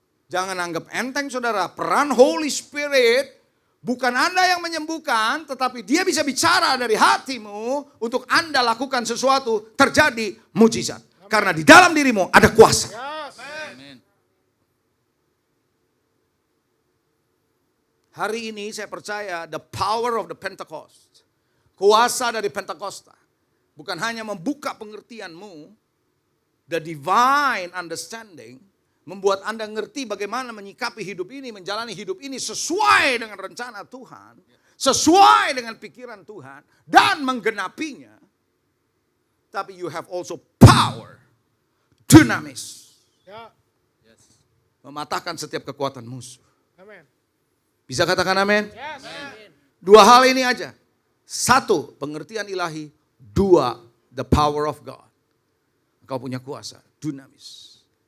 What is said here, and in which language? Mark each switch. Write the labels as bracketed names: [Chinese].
[Indonesian] Jangan anggap enteng saudara, peran Holy Spirit bukan Anda yang menyembuhkan, tetapi dia bisa bicara dari hatimu untuk Anda lakukan sesuatu, terjadi mujizat. Karena di dalam dirimu ada kuasa. [English] Yes. [Indonesian] Amin. Hari ini saya percaya [English] the power of the Pentecost. [Indonesian] Kuasa dari Pentakosta. Bukan hanya membuka pengertianmu. [English] The divine understanding. [Indonesian] Membuat Anda ngerti bagaimana menyikapi hidup ini. Menjalani hidup ini sesuai dengan rencana Tuhan. Sesuai dengan pikiran Tuhan. Dan menggenapinya. Tapi [English] you have also power. [Indonesian] Dinamis. Ya. [English] Yes. [Indonesian] Mematahkan setiap kekuatan musuh. Amin. Bisa katakan amin? [English] Yes. [Indonesian] Dua hal ini aja. Satu, pengertian ilahi. Dua, [English] the power of God. [Indonesian] Engkau punya kuasa, dinamis.